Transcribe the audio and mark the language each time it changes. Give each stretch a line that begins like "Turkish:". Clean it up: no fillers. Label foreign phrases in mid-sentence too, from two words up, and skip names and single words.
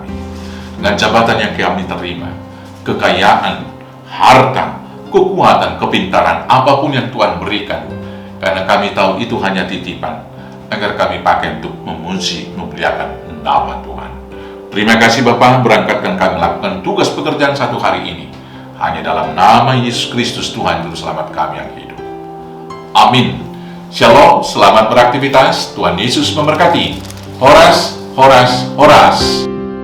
Indonesian: Dengan jabatan yang kami terima, kekayaan, harta, kekuatan, kepintaran, apapun yang Tuhan berikan, karena kami tahu itu hanya titipan. agar kami pakai untuk memuji, memuliakan nama Tuhan. Terima kasih Bapa, berangkatkan kami melakukan tugas pekerjaan satu hari ini hanya dalam nama Yesus Kristus Tuhan Juru Selamat kami yang hidup. Amin. Shalom, selamat beraktivitas. Tuhan Yesus memberkati. Horas, horas, horas.